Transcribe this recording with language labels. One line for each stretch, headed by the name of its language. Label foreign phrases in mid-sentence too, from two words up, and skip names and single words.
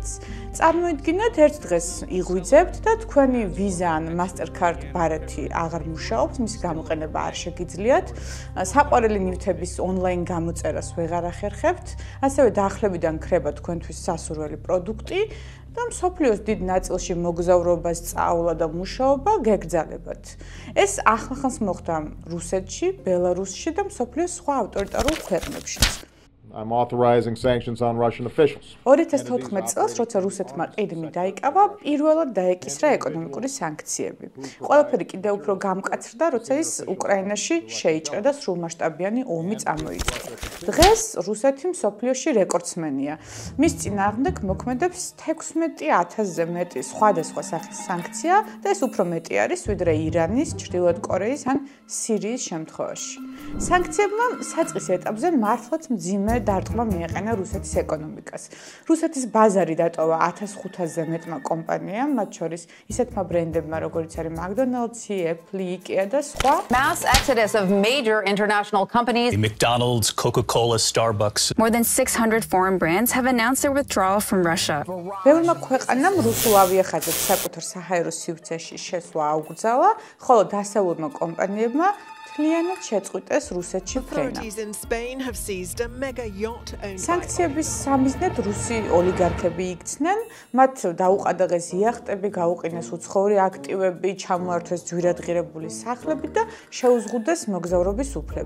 Georgian: წარმოიდგინეთ, ერთ დღეს იღვიძებთ და თქვენი ვიზა ან Mastercard ბარათი აღარ მუშაობს, მისი გამოყენება არ შეგიძლიათ, საყვარელი ნივთების ონლაინ გამოწერას ვეღარ ახერხებთ, ასევე დაახლებიდან ქრება თქვენთვის სასურველი პროდუქტი და მსოფლიოს დიდ ნაწილში მოგზაურობა, სწავლა და მუშაობა გეგრძალებათ. ეს ახლახანს მოხდა რუსეთში, ბელარუსში და მსოფლიოს სხვა ავტორიტარულ ქვეყნებშიც.
English: I'm authorizing sanctions on Russian officials.
Georgian: 2014 წელს, როცა რუსეთმა ყიდმი დაიკავა, პირველად დაეკისრა ეკონომიკური სანქციები. ყველაფერი კიდევ უფრო გამკაცრდა, როცა ის უკრაინაში შეიჭრა და სრულმასშტაბიანი ომი წამოიწყო. დღეს რუსეთი მსოფლიოში რეკორდსმენია. მის წინააღმდეგ მოქმედებს 16,000-ზე მეტი სხვადასხვა სახის სანქცია და ეს უფრო მეტი არის, ვიდრე ირანის, ჩრდილოეთ კორეის ან სირიის შემთხვევაში. სანქციებმა საწყის ეტაპზე მართლაც მძიმე დარტყმა მიაყენა რუსეთის ეკონომიკას. რუსეთის ბაზარი დატოვა 1500-ზე მეტმა კომპანიამ, მათ შორის ისეთმა ბრენდებმა, როგორც არის McDonald's, Apple, IKEA და სხვა.
English: Mass exodus of major international companies. McDonald's, Coca-Cola, Starbucks. More than 600 foreign brands have announced their withdrawal from Russia.
Georgian: ბევრმა ქვეყანამ რუსულ ავიახაზებს საკუთარ საჰაერო სივრცეში შესვლა აუკრძალა, ხოლო დასავლურმა კომპანიებმა მთლიანად შეწყვიტეს რუსეთში ფრენა. სანქციების სამიზნედ რუსი ოლიგარქები იქცნენ, მათ დაუყადაღეს იახტები, გაუყინეს უცხოური აქტივები, ჩამოართვეს ძვირადღირებული სახლები და შეუზღუდეს მოგზაურობის უფლება.